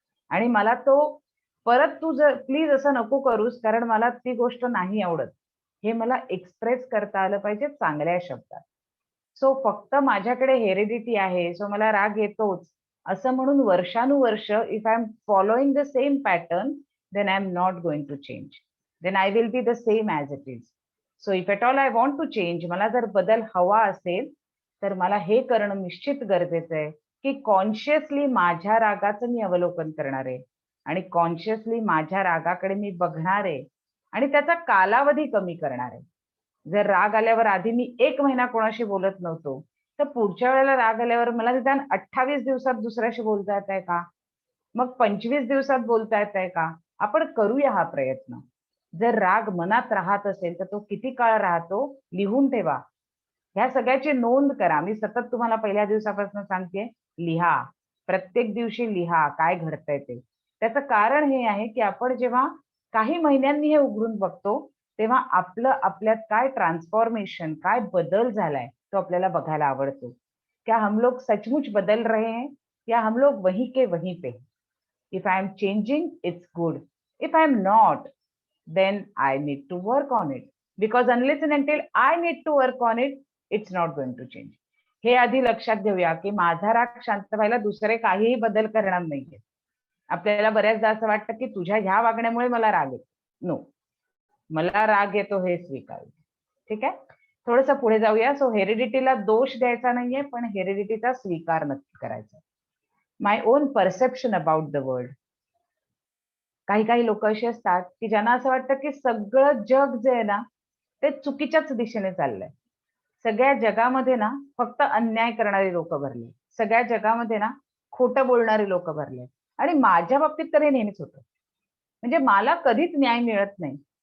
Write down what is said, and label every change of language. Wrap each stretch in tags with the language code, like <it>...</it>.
<mr>आणि मला तो परत तू जर प्लीज असं नको करूस कारण मला ती गोष्ट नाही आवडत. हे मला एक्सप्रेस करता आलं पाहिजे चांगल्या शब्दात. सो फक्त माझ्याकडे हेरिडिटी आहे, सो मला राग येतोच, असं म्हणून वर्षानुवर्ष</mr> <en>If I am following the same pattern, then I am not going to change. Then I will be the same as it is. So if at all I want to change,</en> <mr>मला जर बदल हवा असेल, तर मला हे करणं निश्चित गरजेचं आहे की कॉन्शियसली माझ्या रागाचं मी अवलोकन करणार आहे आणि कॉन्शियसली माझ्या रागाकडे मी बघणार आहे आणि त्याचा कालावधी कमी करणार आहे. जर राग आल्यावर आधी मी 1 महिना कोणाशी बोलत नव्हतो, तर पुढच्या वेळेला राग आल्यावर मला निदान 28 दिवसात दुसऱ्याशी बोलता येतंय का? मग 25 दिवसात बोलता येतंय का? आपण करूया हा प्रयत्न. जर राग मनात राहत असेल तर तो किती काळ राहतो लिहून ठेवा. ह्या सगळ्याची नोंद करा. मी सतत तुम्हाला पहिल्या दिवसापासून सांगते, लिहा. प्रत्येक दिवशी लिहा काय घडतंय ते. त्याचं कारण हे आहे की आपण जेव्हा काही महिन्यांनी हे उघडून बघतो तेव्हा आपल्यात काय ट्रान्सफॉर्मेशन, काय बदल झालाय तो आपल्याला बघायला आवडतो.</mr> <hi>क्या हम लोग सचमुच बदल रहे हैं या हम लोग वहीं के वहीं पे.</hi> <en>If I am changing it's good, if I am not then I need to work on it, because unless and until I need to work on it, it's not going to change.</en> <mr>हे आधी लक्षात घेऊया की माझा राग शांत व्हायला दुसरे काहीही बदल करणार नाहीये. आपल्याला बऱ्याचदा असं वाटतं की तुझ्या ह्या वागण्यामुळे मला राग येतो. नो, मला राग येतो हे स्वीकार. ठीक आहे, थोडस पुढे जाऊया. सो हेरिडिटीला दोष द्यायचा नाहीये, पण हेरिडिटीचा स्वीकार नक्की करायचा.</mr> <en>My own perception about the world.</en> <mr>काही लोक अशी असतात की ज्यांना असं वाटतं की सगळं जग जे आहे ना ते चुकीच्याच दिशेने चाललंय. सगळ्या जगामध्ये ना फक्त अन्याय करणारी लोक भरले, सगळ्या जगामध्ये ना खोटं बोलणारी लोक भरले. आणि माझ्या बाबतीत तर हे नेहमीच होतं. म्हणजे मला कधीच न्याय मिळत नाही.</mr>